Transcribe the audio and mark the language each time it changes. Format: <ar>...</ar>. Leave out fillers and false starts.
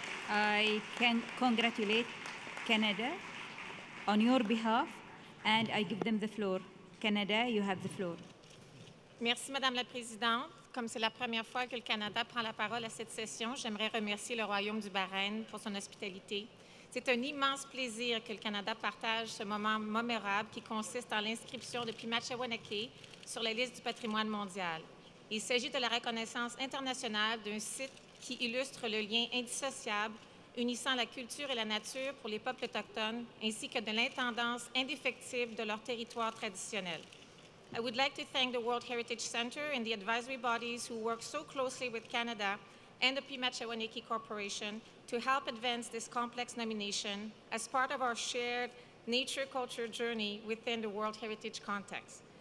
<en>I can congratulate Canada on your behalf, and I give them the floor. Canada, you have the floor.</en> <fr>Merci, Madame la Présidente. Comme c'est la première fois que le Canada prend la parole à cette session, j'aimerais remercier le Royaume du Bahreïn pour son hospitalité. C'est un immense plaisir que le Canada partage ce moment mémorable qui consiste en l'inscription de Pimachewanake sur la liste du patrimoine mondial. Il s'agit de la reconnaissance internationale d'un site qui illustre le lien indissociable unissant la culture et la nature pour les peuples autochtones, ainsi que de l'intendance indéfectible de leur territoire traditionnel.</fr> <en>I would like to thank the World Heritage Center and the advisory bodies who work so closely with Canada and the Pimachewanake Corporation to help advance this complex nomination as part of our shared nature-culture journey within the World Heritage context.</en>